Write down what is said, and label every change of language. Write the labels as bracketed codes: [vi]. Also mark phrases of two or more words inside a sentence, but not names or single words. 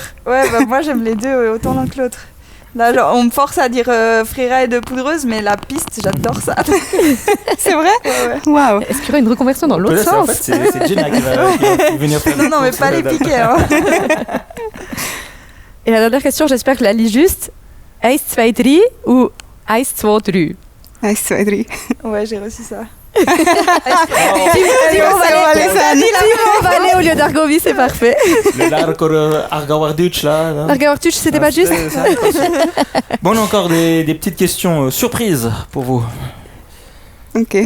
[fr] Ouais moi j'aime les deux autant l'un que l'autre. Là, genre, on me force à dire freeride poudreuse, mais la piste, j'adore ça. C'est vrai? Ouais. Waouh. Est-ce qu'il y aura une reconversion dans l'autre sens? En fait, c'est Jenna qui va venir faire. Non, mais pas les piquets. Hein. Et la dernière question, j'espère que je la lis juste. [gsw] Eis, zwei, drei ou Eis, zwei, drei? Eis, zwei, drei. [fr] Ouais, j'ai reçu ça. On va aller au lieu d'Argovie, c'est parfait. Le Argauerdeutsch là. Argauerdeutsch, c'était pas juste? Bon, on a encore des petites questions surprises pour vous. Okay.